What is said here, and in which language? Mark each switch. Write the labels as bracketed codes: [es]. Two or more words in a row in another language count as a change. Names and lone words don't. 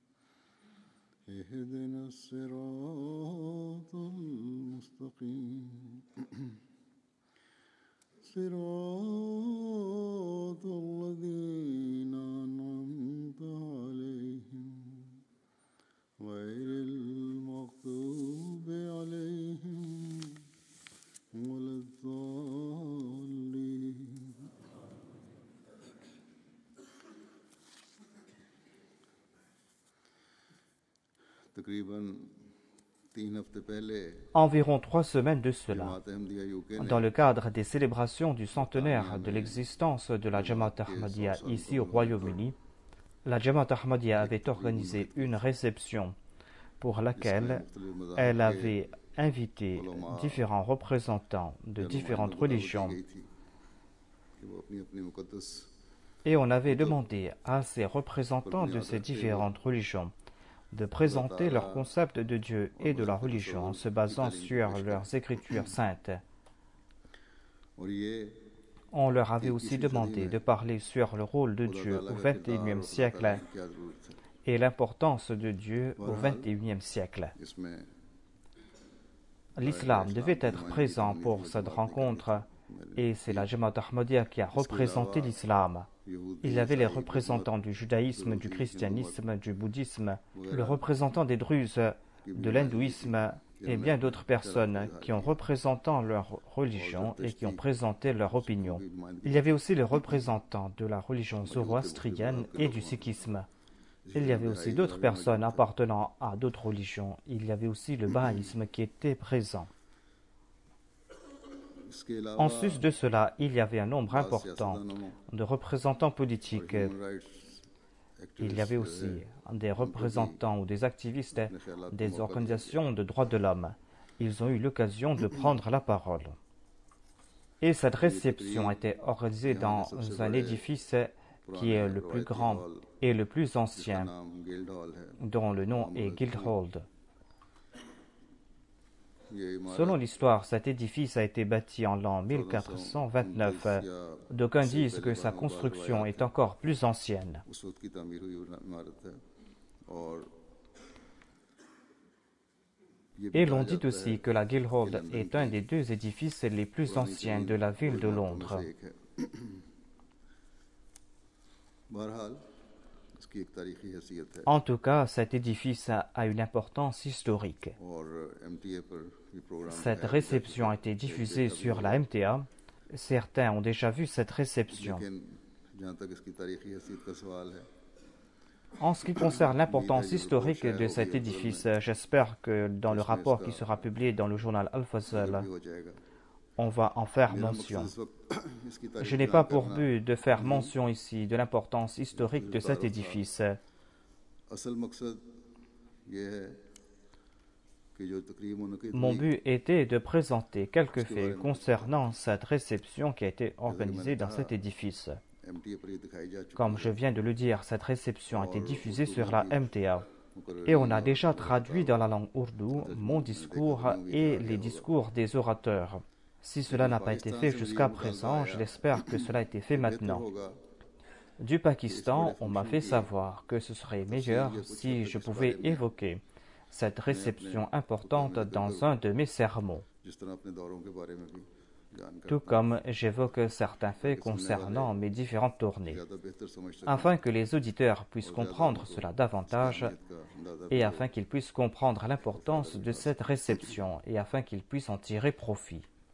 [ar] اهدنا الصراط المستقيم صراط الذين أنعمت عليهم غير المغضوب عليهم ولا الضالين. [ur] تقریباً 3 ہفتے پہلے [fr] Environ 3 semaines de cela, [ur] جماعت احمدیہ UK نے [fr] dans le cadre des célébrations du centenaire de l'existence de la Jamaat Ahmadiyya ici au Royaume-Uni, la Jamaat Ahmadiyya avait organisé une réception pour laquelle elle avait invité différents représentants de différentes religions [ur] کہ وہ اپنی اپنی مقدس [fr] et on avait demandé à ces représentants de ces différentes religions de présenter leur concept de Dieu et de la religion en se basant sur leurs écritures saintes. [ur] اور یہ [fr] On leur avait aussi demandé de parler sur le rôle de Dieu au XXIe siècle [ur] کیا ضرورت ہے [fr] et l'importance de Dieu au XXIe siècle. [ur] اس میں [fr] L'islam devait être présent pour cette rencontre et c'est la Jamaat Ahmadiyya qui a représenté l'islam. Il y avait les représentants du judaïsme, du christianisme, du bouddhisme, le représentant des druzes, de l'hindouisme et bien d'autres personnes qui ont représenté leur religion et qui ont présenté leur opinion. Il y avait aussi les représentants de la religion zoroastrienne et du sikhisme. Il y avait aussi d'autres personnes appartenant à d'autres religions. Il y avait aussi le bahaïsme qui était présent. [ur] اس کے علاوہ [fr] En sus de cela, il y avait un nombre important de représentants politiques. Il y avait aussi des représentants ou des activistes des organisations de droits de l'homme. Ils ont eu l'occasion de prendre la parole. Et cette réception a été organisée dans un édifice qui est le plus grand et le plus ancien, [ur] نام گلڈ ہال ہے [fr] dont le nom est Guildhall. [ur] یہ عمارت [fr] Selon l'histoire, cet édifice a été bâti en l'an 1429. D'aucuns disent que sa construction est encore plus ancienne. [ur] اس وقت کی تعمیر ہوئی عمارت ہے اور یہ [fr] Et l'on dit aussi que la Guildhall est un des 2 édifices les plus anciens de la ville de Londres. [ur] ایک ہے بہرحال اس کی ایک تاریخی حیثیت ہے [fr] En tout cas, cet édifice a une importance historique. [ur] اور MTA پر یہ پروگرام [fr] Cette réception a été diffusée sur la MTA. Certains ont déjà vu cette réception. [ur] لیکن جہاں تک اس کی تاریخی حیثیت کا سوال ہے [fr] En ce qui concerne l'importance historique de cet édifice, j'espère que dans le rapport qui sera publié dans le journal Al-Fazl, [ur] بھی ہو جائے گا [fr] on va en faire [ur] میرا [fr] mention. [ur] مقصد اس وقت اس کی تاریخ [fr] Je n'ai pas pour but de faire mention ici de l'importance historique de cet édifice. [ur] اصل مقصد یہ ہے کہ جو تقریب منعقد [fr] Mon [ur] ہوئی [fr] but était de présenter quelques faits concernant cette réception qui a été organisée dans cet édifice. [ur] MTA پر یہ دکھائی جا چکی [fr] Comme je viens de le dire, cette réception a été diffusée sur la MTA. Et on a déjà traduit dans la langue ourdou mon discours et les discours des orateurs. Si cela n'a pas été fait jusqu'à présent, je l'espère que cela a été fait maintenant. Du Pakistan, on m'a fait savoir que ce serait meilleur si je pouvais évoquer cette réception importante dans un de mes sermons, tout comme j'évoque certains faits concernant mes différentes tournées, afin que les auditeurs puissent comprendre cela davantage et afin qu'ils puissent comprendre l'importance de cette réception et afin qu'ils puissent en tirer profit.